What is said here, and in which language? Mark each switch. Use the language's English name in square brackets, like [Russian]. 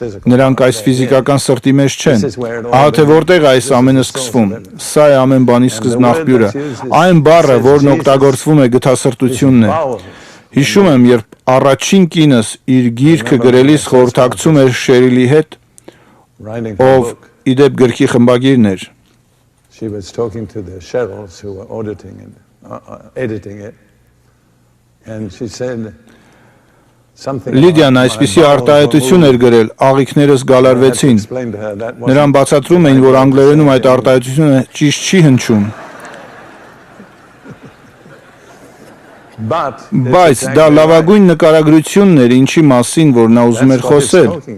[Armenian] Նրանք այս ֆիզիկական սրտի մեջ չեն։ Ահա թե որտեղ է այս ամենը սկսվում։ Սա է ամեն բանի սկզբն աղբյուրը։ Այն բառը, որն օգտագործվում է գթասրտությունն է։ Հիշում եմ, երբ առաջին կինս իր գիրքը գրելիս խորհրդակցում էր Շերիլի հետ, ով իդեպ գրքի խմբագիրն էր։ [English] She was talking to the Sherrills who were auditing it, editing it, and she said something. [Armenian] Լիդիան այսպիսի արտահայտություն էր գրել, աղիքներս գալարվեցին։ Նրան բացատրում էին, որ անգլերենում այդ արտահայտությունը ճիշտ չի հնչում։ Բայց դա լավագույն նկարագրությունն էր ինչի մասին, որ նա ուզում էր խոսել։